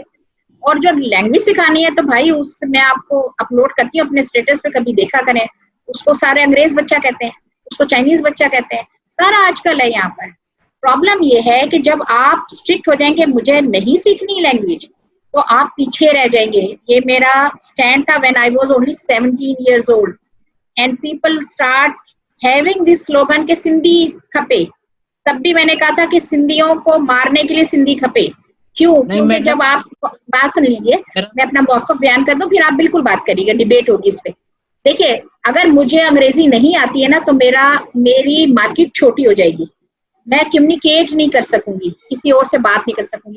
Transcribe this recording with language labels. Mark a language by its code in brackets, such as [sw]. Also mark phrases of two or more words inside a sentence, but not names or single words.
[hi] और जो लैंग्वेज सिखानी है तो भाई उस मैं आपको अपलोड करती हूँ अपने स्टेटस पे, कभी देखा करें। उसको सारे अंग्रेज बच्चा कहते हैं, उसको चाइनीज बच्चा कहते हैं, सारा आजकल है यहाँ पर। प्रॉब्लम ये है कि जब आप स्ट्रिक्ट हो जाएंगे मुझे नहीं सीखनी लैंग्वेज, तो आप पीछे रह जाएंगे। ये मेरा स्टैंड था [en] when I was only 17 years old and people start having this slogan के [sd] सिंधी खपे। [hi] तब भी मैंने कहा था कि सिंधियों को मारने के लिए [sd] सिंधी खपे। [hi] क्यों? क्योंकि जब आप बात सुन लीजिए, मैं अपना मौक़िफ़ बयान कर दूं, फिर आप बिल्कुल बात करिएगा, डिबेट होगी इस पे। देखिए, अगर मुझे अंग्रेजी नहीं आती है ना तो मेरी मार्केट छोटी हो जाएगी, मैं कम्युनिकेट नहीं कर सकूंगी, किसी और से बात नहीं कर सकूंगी।